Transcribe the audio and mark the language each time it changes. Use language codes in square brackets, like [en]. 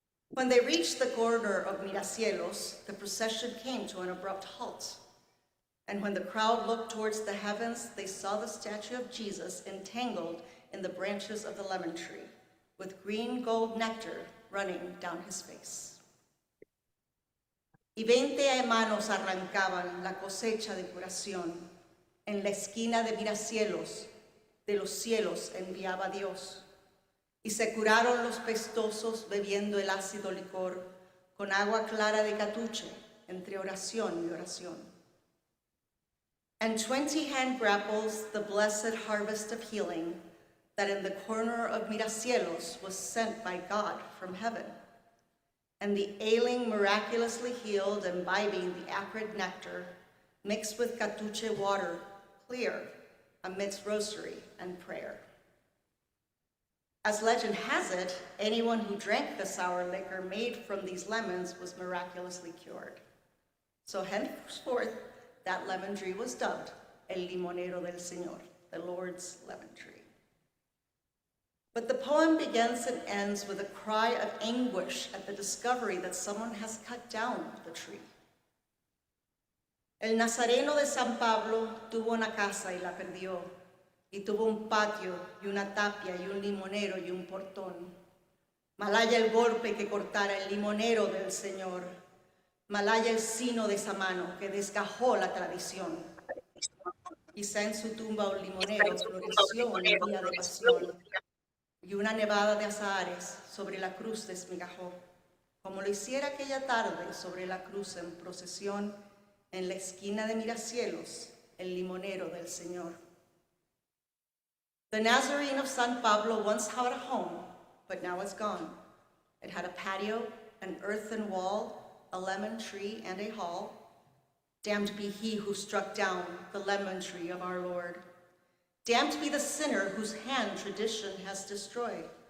[en] When they reached the corner of Miracielos, the procession came to an abrupt halt. And when the crowd looked towards the heavens, they saw the statue of Jesus entangled in the branches of the lemon tree, with green gold nectar running down his face. [es] Y 20 manos arrancaban la cosecha de curación. En la esquina de Miracielos, de los cielos enviaba Dios. Y se curaron los pestosos bebiendo el ácido licor, con agua clara de catuche, entre oración y oración. [en] And 20 hand grapples the blessed harvest of healing that in the corner of Miracielos was sent by God from heaven. And the ailing miraculously healed, imbibing the acrid nectar, mixed with catuche water, clear, amidst rosary and prayer. As legend has it, anyone who drank the sour liquor made from these lemons was miraculously cured. So henceforth, that lemon tree was dubbed El Limonero del Señor, the Lord's lemon tree. But the poem begins and ends with a cry of anguish at the discovery that someone has cut down the tree. [es] El Nazareno de San Pablo tuvo una casa y la perdió, y tuvo un patio y una tapia y un limonero y un portón. Malaya el golpe que cortara el limonero del Señor, malaya el sino de esa mano que desgajó la tradición. Quizá en su tumba un limonero floreció en el día de pasión, y una nevada de azahares sobre la cruz desmigajó, como lo hiciera aquella tarde sobre la cruz en procesión en la esquina de Miracielos, el limonero del Señor. [en] The Nazarene of San Pablo once had a home, but now it's gone. It had a patio, an earthen wall, a lemon tree, and a hall. Damned be he who struck down the lemon tree of our Lord. Damned be the sinner whose hand tradition has destroyed.